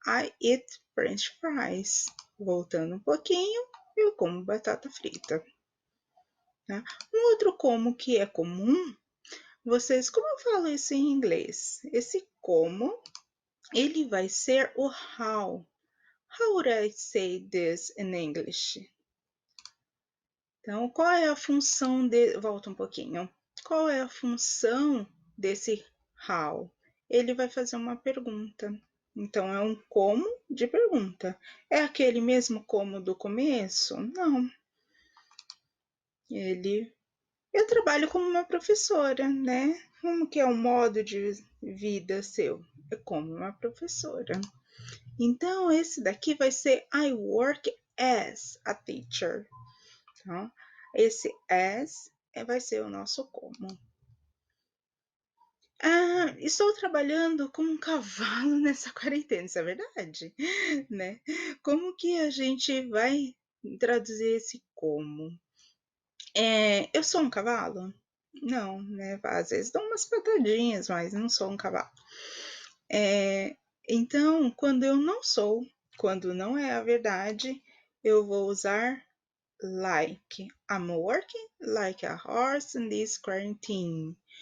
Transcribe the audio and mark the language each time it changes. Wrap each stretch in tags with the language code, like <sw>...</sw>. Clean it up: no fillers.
<en>I eat French fries.</en> <pt>Voltando um pouquinho, eu como batata frita. Tá? Um outro como que é comum, como eu falo isso em inglês? Esse como, ele vai ser o how.</pt> <en>How would I say this in English?</en> <pt>Então, qual é a função de. Volta um pouquinho. Qual é a função desse how? Ele vai fazer uma pergunta. Então, é um como de pergunta. É aquele mesmo como do começo? Não. Ele. Eu trabalho como uma professora, né? Como que é o modo de vida seu? É como uma professora. Então, esse daqui vai ser</pt> <en>I work as a teacher.</en> <pt>Tá? Esse as vai ser o nosso como. Ah, estou trabalhando com um cavalo nessa quarentena, isso é verdade, né? Como que a gente vai traduzir esse como? Eu sou um cavalo? Não, né? Às vezes dou umas patadinhas, mas não sou um cavalo. Então, quando eu não sou, quando não é a verdade, eu vou usar like.</pt> <en>I'm working like a horse in this quarantine.</en>